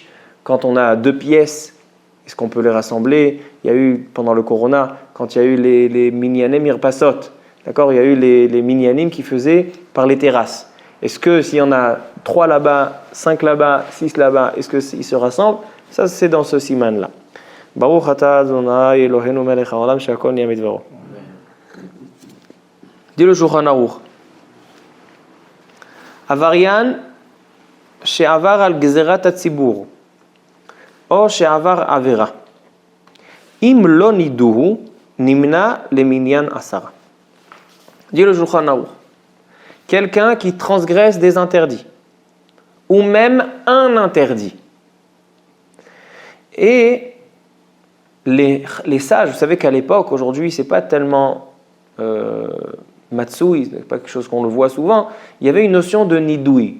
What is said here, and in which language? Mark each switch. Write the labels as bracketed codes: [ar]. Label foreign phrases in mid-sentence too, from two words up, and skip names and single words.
[fr] Quand on a 2 pièces, est-ce qu'on peut les rassembler? Il y a eu, pendant le Corona, quand il y a eu les [he] מניינים מרפסות, [fr] d'accord, il y a eu les minyanim qui faisaient par les terrasses. Est-ce que s'il y en a 3 là-bas, 5 là-bas, 6 là-bas, est-ce qu'ils se rassemblent? Ça, c'est dans ce siman-là. [he] ברוך אתה אדוני אלוהינו מלך העולם שהכל נהיה מדברו. [fr] Dit le Shulchan Aruch. [he] עבריין שעבר על גזירת הציבור או שעבר עבירה, אם לא נידוהו, נמנע למניין 10. [fr] Dit le Shulchan Aruch. Quelqu'un qui transgresse des interdits, ou même un interdit. Et les sages, vous savez qu'à l'époque, aujourd'hui, c'est pas tellement matsui, c'est pas quelque chose qu'on le voit souvent, il y avait une notion de nidoui.